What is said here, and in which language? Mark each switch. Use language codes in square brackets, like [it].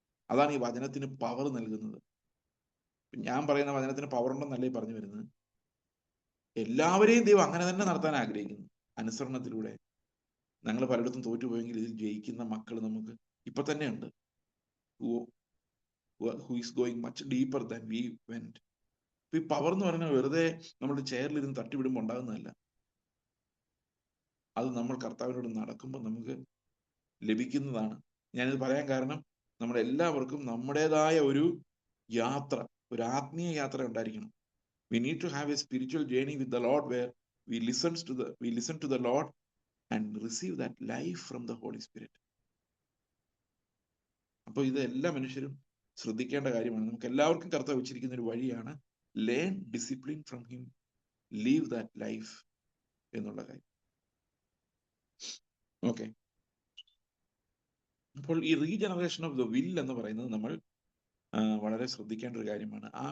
[ml] അതാണ് ഈ വചനത്തിന് പവർ നൽകുന്നത്. ഞാൻ പറയുന്ന വചനത്തിന് പവർ ഉണ്ടെന്നല്ലേ പറഞ്ഞു വരുന്നത്. എല്ലാവരെയും ദൈവം അങ്ങനെ തന്നെ നടത്താൻ ആഗ്രഹിക്കുന്നു, അനുസരണത്തിലൂടെ. ഞങ്ങൾ പലയിടത്തും തോറ്റുപോയെങ്കിൽ ഇതിൽ ജയിക്കുന്ന മക്കൾ നമുക്ക് ഇപ്പൊ തന്നെ ഉണ്ട്. [en] who is going much deeper than we went. [ml] ഈ പവർ എന്ന് പറയുന്നത് വെറുതെ നമ്മുടെ ചെയറിലിരുന്ന് തട്ടിവിടുമ്പോൾ ഉണ്ടാകുന്നതല്ല. അത് നമ്മൾ കർത്താവിനോട് നടക്കുമ്പോൾ നമുക്ക് ലഭിക്കുന്നതാണ്. ഞാനിത് പറയാൻ കാരണം, നമ്മുടെ എല്ലാവർക്കും നമ്മുടേതായ ഒരു യാത്ര, ഒരു ആത്മീയ യാത്ര ഉണ്ടായിരിക്കണം. [en] We need to have a spiritual journey with the Lord where we listen to the Lord and receive that life from the Holy Spirit. [ml] അപ്പോൾ ഇത് എല്ലാ മനുഷ്യരും ശ്രദ്ധിക്കേണ്ട കാര്യമാണ്. നമുക്ക് എല്ലാവർക്കും കർത്താവ് വെച്ചിരിക്കുന്ന ഒരു വഴിയാണ് [en] learn discipline from him, leave that life [ml] എന്നുള്ള കാര്യം. ഓക്കെ, അപ്പോൾ ഈ റീജനറേഷൻ ഓഫ് ദ വിൽ എന്ന് പറയുന്നത് നമ്മൾ വളരെ ശ്രദ്ധിക്കേണ്ട ഒരു കാര്യമാണ്.